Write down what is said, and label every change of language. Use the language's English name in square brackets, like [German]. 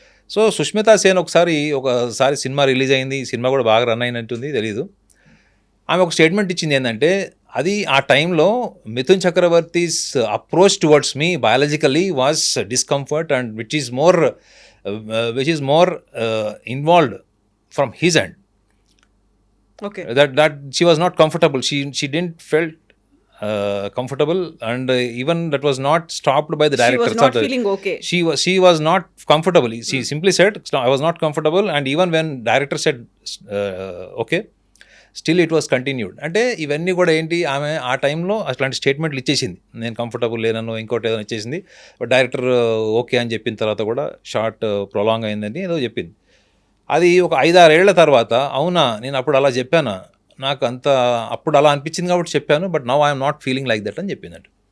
[Telugu] So Sushmita Sen ఒకసారి cinema release అయింది, cinema కూడా బాగా రన్ అయినట్టుంది, తెలీదు. ఆమె ఒక స్టేట్మెంట్ ఇచ్చింది ఏంటంటే, అది ఆ టైంలో [English] Mithun Chakraborty's approach towards me biologically was discomfort and which is more involved from his end. Okay. that she was not comfortable. She didn't felt comfortable, and even that was not stopped by the director. She was not feeling okay. She was not comfortable. She simply said, I was not comfortable, and even when director said okay, still it was continued. [Telugu] అంటే ఇవన్నీ కూడా ఏంటి, ఆమె ఆ టైంలో అట్లాంటి స్టేట్మెంట్లు ఇచ్చేసింది, నేను కంఫర్టబుల్ లేనను ఇంకోటి ఏదైనా ఇచ్చేసింది. బట్ డైరెక్టర్ ఓకే అని చెప్పిన తర్వాత కూడా షార్ట్ ప్రొలాంగ్ అయిందని ఏదో చెప్పింది. అది ఒక 5-6 ఏళ్ల తర్వాత, అవునా నేను అప్పుడు అలా చెప్పానా, నాకు అప్పుడు అలా అనిపించింది కాబట్టి చెప్పాను, [English] but now I'm not feeling like that [Telugu] అని చెప్పిందంట.